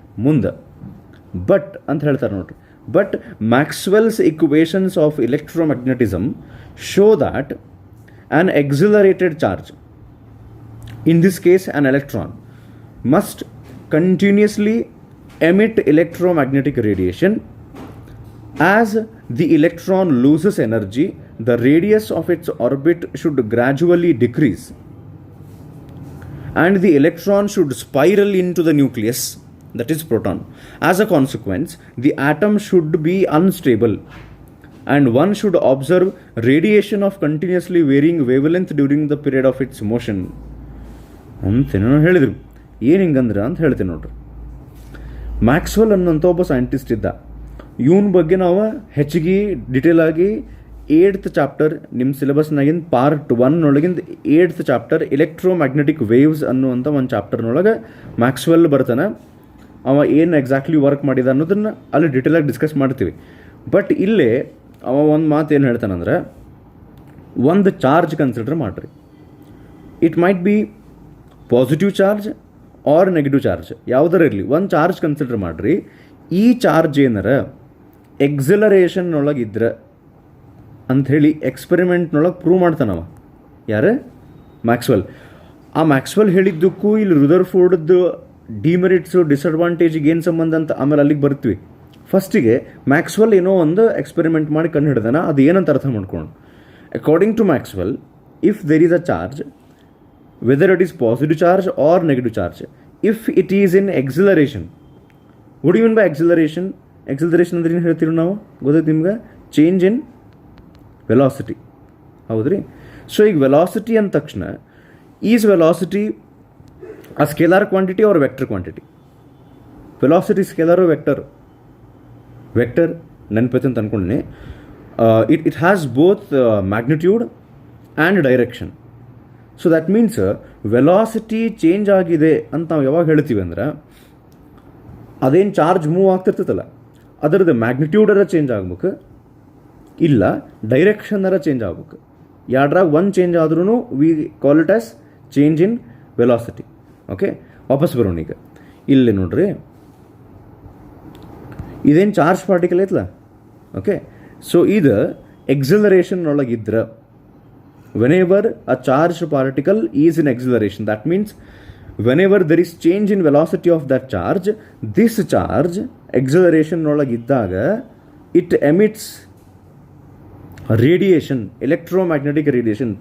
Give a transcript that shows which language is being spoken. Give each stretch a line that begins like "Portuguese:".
Kannada: ಮುಂದೆ ಬಟ್ ಅಂತ ಹೇಳ್ತಾರೆ ನೋಡ್ರಿ,
English: But Maxwell's equations of electromagnetism show that an accelerated charge, in this case an electron, must continuously emit electromagnetic radiation. As the electron loses energy, the radius of its orbit should gradually decrease and the electron should spiral into the nucleus, that is proton. As a consequence, the atom should be unstable and one should observe radiation of continuously varying wavelength during the period of its motion.
Kannada: ಅಂತೇನೋ ಹೇಳಿದರು. ಏನು ಹಿಂಗಂದ್ರೆ ಅಂತ ಹೇಳ್ತೀನಿ ನೋಡ್ರಿ. Maxwell ಅನ್ನೋಂಥ ಒಬ್ಬ scientist ಇದ್ದ. ಇವನ ಬಗ್ಗೆ ನಾವು ಹೆಚ್ಚಿಗೆ ಡಿಟೇಲ್ ಆಗಿ 8th ಚಾಪ್ಟರ್ ನಿಮ್ಮ ಸಿಲೆಬಸ್ನಾಗಿಂದ ಪಾರ್ಟ್ 1 ಒಳಗಿಂದ 8th ಚಾಪ್ಟರ್ ಎಲೆಕ್ಟ್ರೋಮ್ಯಾಗ್ನೆಟಿಕ್ ವೇವ್ಸ್ ಅನ್ನುವಂಥ ಒಂದು ಚಾಪ್ಟರ್ನೊಳಗೆ ಮ್ಯಾಕ್ಸ್ವೆಲ್ ಬರ್ತಾನೆ. ಅವ ಏನು ಎಕ್ಸಾಕ್ಟ್ಲಿ ವರ್ಕ್ ಮಾಡಿದ ಅನ್ನೋದನ್ನು ಅಲ್ಲಿ ಡಿಟೇಲಾಗಿ ಡಿಸ್ಕಸ್ ಮಾಡ್ತೀವಿ. ಬಟ್ ಇಲ್ಲೇ ಅವ ಒಂದು ಮಾತು ಏನು ಹೇಳ್ತಾನಂದ್ರೆ, ಒಂದು ಚಾರ್ಜ್ ಕನ್ಸಿಡರ್ ಮಾಡಿರಿ.
English: it might be positive charge or negative charge,
Kannada: ಯಾವುದರ ಇರಲಿ ಒಂದು ಚಾರ್ಜ್ ಕನ್ಸಿಡರ್ ಮಾಡಿರಿ. ಈ ಚಾರ್ಜ್ ಏನಾರ ಎಕ್ಸಿಲರೇಷನ್ನೊಳಗಿದ್ರೆ ಅಂಥೇಳಿ ಎಕ್ಸ್ಪೆರಿಮೆಂಟ್ನೊಳಗೆ ಪ್ರೂವ್ ಮಾಡ್ತಾನವ. ಯಾರು? ಮ್ಯಾಕ್ಸ್ವೆಲ್. ಆ ಮ್ಯಾಕ್ಸ್ವೆಲ್ ಹೇಳಿದ್ದಕ್ಕೂ ಇಲ್ಲಿ ರುದರ್ಫೋರ್ಡ್ದು ಡಿಮೆರಿಟ್ಸು ಡಿಸಡ್ವಾಂಟೇಜಿಗೆ ಏನು ಸಂಬಂಧ ಅಂತ ಆಮೇಲೆ ಅಲ್ಲಿಗೆ ಬರ್ತೀವಿ. ಫಸ್ಟಿಗೆ ಮ್ಯಾಕ್ಸ್ವೆಲ್ ಏನೋ ಒಂದು ಎಕ್ಸ್ಪೆರಿಮೆಂಟ್ ಮಾಡಿ ಕಂಡು ಹಿಡ್ದಾನ, ಅದು ಏನಂತ ಅರ್ಥ ಮಾಡ್ಕೊಂಡು.
English: According to Maxwell, if there is a charge, whether it is positive charge or negative charge, if it is in acceleration. What do you mean by acceleration?
Kannada: Acceleration ಅಂದ್ರೆ ಏನು ಹೇಳ್ತೀವಿ ನಾವು, ಗೊತ್ತೈತೆ ನಿಮ್ಗೆ? ಚೇಂಜ್ ಇನ್ ವೆಲಾಸಿಟಿ, ಹೌದ್ರಿ?
English: so
Kannada: ಈಗ velocity ಅಂದ ತಕ್ಷಣ,
English: Is velocity a scalar quantity or vector quantity?
Kannada: Velocity ಸ್ಕೇಲಾರು vector? Vector ನೆನಪೈತೆ ಅಂತ ಅಂದ್ಕೊಂಡೆ.
English: It has both magnitude and direction. So that means
Kannada: velocity change ಆಗಿದೆ ಅಂತ ನಾವು ಯಾವಾಗ ಹೇಳ್ತೀವಿ ಅಂದ್ರೆ, ಅದೇನು ಚಾರ್ಜ್ ಮೂವ್ ಆಗ್ತಿರ್ತೈತಲ್ಲ ಅದರದ್ದು ಮ್ಯಾಗ್ನಿಟ್ಯೂಡರ ಚೇಂಜ್ ಆಗ್ಬೇಕು, ಇಲ್ಲ ಡೈರೆಕ್ಷನರ ಚೇಂಜ್ ಆಗ್ಬೇಕು. ಎರಡ್ರಾಗ ಒಂದು ಚೇಂಜ್ ಆದ್ರೂ
English: We call it as change in velocity.
Kannada: Okay, ವಾಪಸ್ ಬರೋಣ. ಈಗ ಇಲ್ಲಿ ನೋಡ್ರಿ, ಇದೇನು ಚಾರ್ಜ್ ಪಾರ್ಟಿಕಲ್ ಐತಲ್ಲ, ಓಕೆ. ಸೊ ಇದು acceleration ಒಳಗಿದ್ರೆ,
English: whenever a charged particle is in acceleration, that means whenever there is change in velocity of that charge, this charge acceleration
Kannada: ಒಳಗಿದ್ದಾಗ
English: it emits radiation, electromagnetic radiation.